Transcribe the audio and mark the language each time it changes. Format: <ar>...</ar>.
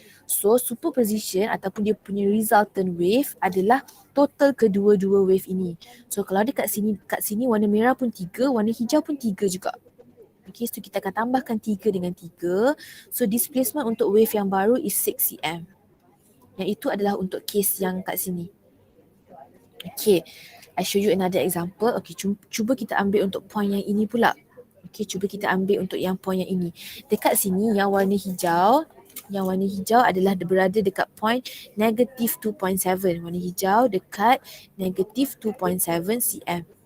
<ms>So superposition ataupun dia punya resultant wave adalah total kedua-dua wave ini. So kalau dekat sini warna merah pun 3, warna hijau pun 3 juga. Okay, so kita akan tambahkan 3 dengan 3. So displacement untuk wave yang baru is 6 cm. Yang itu adalah untuk case yang kat sini.</ms> <en>Okay, I show you another example.</en> <ms>Okay, cuba kita ambil untuk point yang ini pula. Okay, cuba kita ambil untuk yang point yang ini. Dekat sini yang warna hijau adalah berada dekat point negative 2.7. Warna hijau dekat negative 2.7 cm.</ms>